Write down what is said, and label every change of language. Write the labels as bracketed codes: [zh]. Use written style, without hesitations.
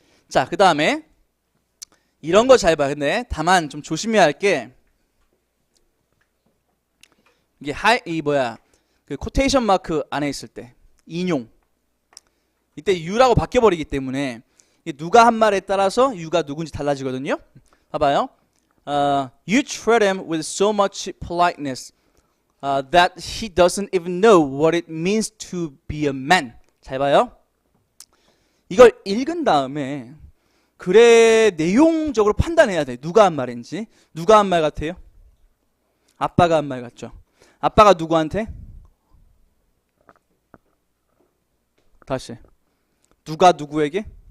[ko] 자, 그 다음에 이런 거 잘 봐. 근데 다만 좀 조심해야 할 게 이게 그 코테이션 마크 안에 있을 때 인용 이때 you라고 바뀌어버리기 때문에 이게 누가 한 말에 따라서 you가 누군지 달라지거든요. 봐봐요. [en] You treat him with so much politeness that he doesn't even know what it means to be a man. [ko] 잘 봐요. 이걸 읽은 다음에 글의 내용적으로 판단해야 돼. 누가 한 말인지. 누가 한 말 같아요? 아빠가 한 말 같죠. 아빠가 누구한테? 다시. 누가 누구에게?